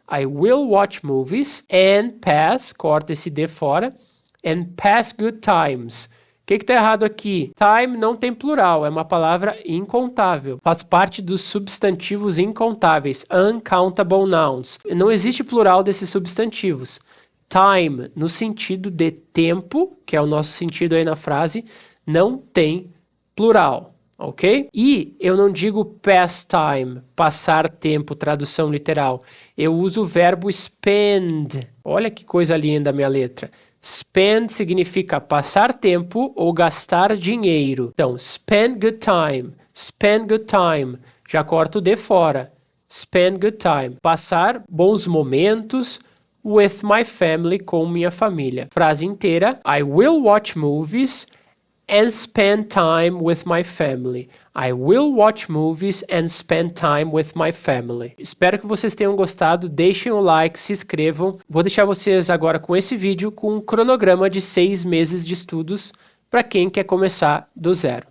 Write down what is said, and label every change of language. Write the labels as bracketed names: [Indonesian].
[English] I will watch movies and pass, [Portuguese] corta esse D fora, [English] and pass good times. [Portuguese] O que está errado aqui? Time não tem plural, é uma palavra incontável. Faz parte dos substantivos incontáveis, uncountable nouns. Não existe plural desses substantivos. Time, no sentido de tempo, que é o nosso sentido aí na frase, não tem plural, ok? E eu não digo pass time, passar tempo, tradução literal. Eu uso o verbo spend. Olha que coisa linda a minha letra. Spend significa passar tempo ou gastar dinheiro. Então, [English] spend good time, spend good time. [Portuguese] Já corto o de fora. [English] Spend good time. [Portuguese] Passar bons momentos [English] with my family, [Portuguese] com minha família. Frase inteira. [English] I will watch movies and spend time with my family. I will watch movies and spend time with my family. [Portuguese] Espero que vocês tenham gostado. Deixem o like, se inscrevam. Vou deixar vocês agora com esse vídeo com um cronograma de 6 meses de estudos para quem quer começar do zero.